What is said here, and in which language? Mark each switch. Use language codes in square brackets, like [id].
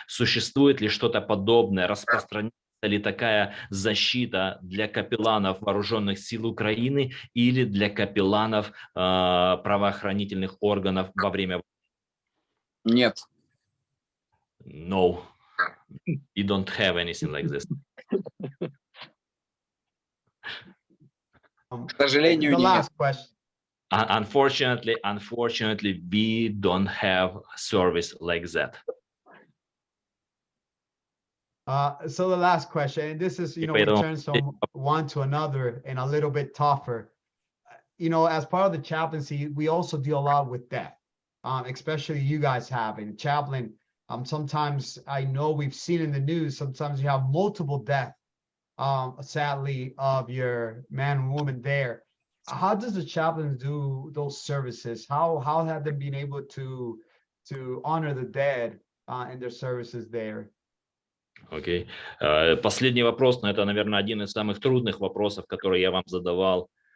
[ru] Существует ли что-то подобное? Распространяется ли такая защита для капелланов вооруженных сил Украины или для капелланов правоохранительных органов во время войны? Нет. [en] No, you don't have anything like this. [ru] К сожалению, [en] The [ru] нет. [en] last question. Unfortunately, we don't have service like that. So the last question, and this is, we turn from one to another and a little bit tougher. As part of the chaplaincy, we also deal a lot with death, especially you guys have. And chaplain, sometimes I know we've seen in the news, sometimes you have multiple deaths, sadly, of your man and woman there. How does the chaplain do those services? How have they been able to honor the dead in their services there? [ru] Окей. Последний вопрос, но это, наверное, один из самых трудных вопросов, которые я вам задавал.